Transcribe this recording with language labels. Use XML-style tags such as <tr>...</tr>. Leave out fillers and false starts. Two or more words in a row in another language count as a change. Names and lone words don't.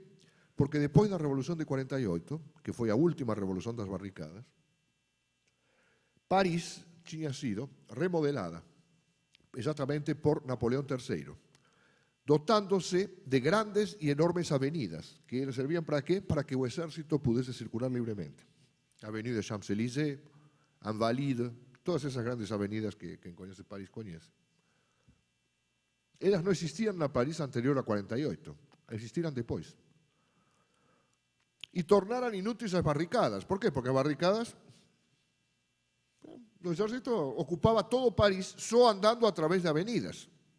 <gl>Porque depois da Revolución de 48, que foi a última revolución das barricadas, París tiña sido remodelada exactamente por Napoleón III, dotándose de grandes e enormes avenidas, que servían para qué? Para que o exército pudese circular libremente. Avenida Champs-Élysées, Invalides,</gl> <es>todas esas grandes avenidas que quien conoce París conoce.</es> <gl>Elas non existían na París anterior a 48, existiran depois. E tornaran inúteis as barricadas. Por qué? Porque as barricadas, o exército ocupaba todo París só andando a través de avenidas.</gl>